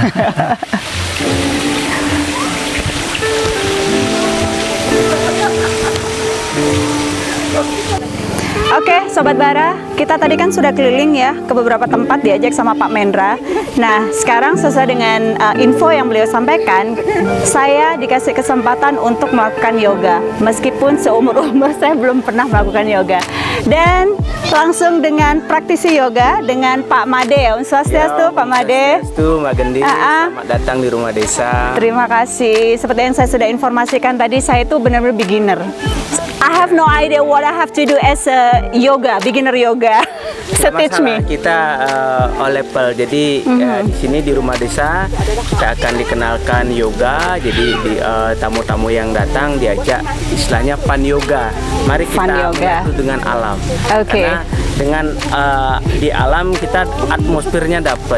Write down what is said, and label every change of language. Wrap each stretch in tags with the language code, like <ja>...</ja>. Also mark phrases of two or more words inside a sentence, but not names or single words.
<id>Sobat Bara, kita tadi kan sudah keliling ya ke beberapa tempat diajak sama Pak Mendra. Nah, sekarang sesuai dengan info yang beliau sampaikan, saya dikasih kesempatan untuk melakukan yoga. Meskipun seumur-umur saya belum pernah melakukan yoga. Dan langsung dengan praktisi yoga dengan Pak Made. Om Swastiastu, Pak Made. Swastiastu, Mbak Gendi. Selamat datang di Rumah Desa. Terima kasih. Seperti yang saya sudah informasikan tadi, saya itu benar-benar beginner.</id> <en>I have no idea what I have to do as a yoga, beginner yoga. So teach me.</en> <id>Kita</id> <en>all level.</en> <id>Jadi di sini di Rumah Desa kita akan dikenalkan yoga. Jadi tamu-tamu yang datang diajak istilahnya</id> <en>fun yoga.</en> <id>Mari kita menyatu dengan alam. Karena dengan di alam kita atmosfernya dapat.</id>